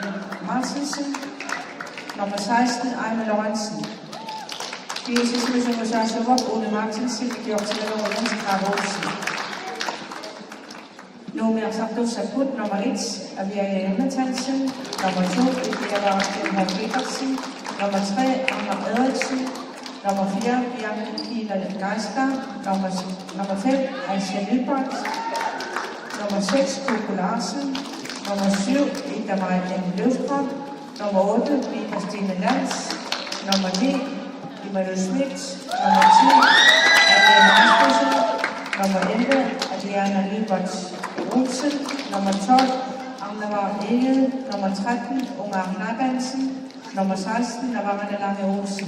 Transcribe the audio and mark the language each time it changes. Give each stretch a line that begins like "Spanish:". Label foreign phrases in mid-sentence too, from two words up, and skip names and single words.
Danish: Martinsen, nummer 16, Ejma Lorentzen. BSS-mission Recherche Rock, Ole Martinsen, Georg Tillergaard og Jens Krab Olsen. Nummer Sabdo Saput, nummer 1, Aviane Jonathansen, nummer 2, Eva Stenholm Petersen, nummer 3, Anna Frederiksen, nummer 4, Bianca Kila Geisker, nummer 5, Aisha Nybart, nummer 6, Coco Larsen, nummer 7, Ida Maja Løvstrøm, nummer 8, Vita Stine Lands, nummer 9, Emanuel Schmidt, nummer 10, Adrian Rasmussen, nummer 11, Adriana Libert Olsen, nummer 12, Agnavar Egel, nummer 13, Omar Nagansen, nummer 16, Navarane Lange Olsen.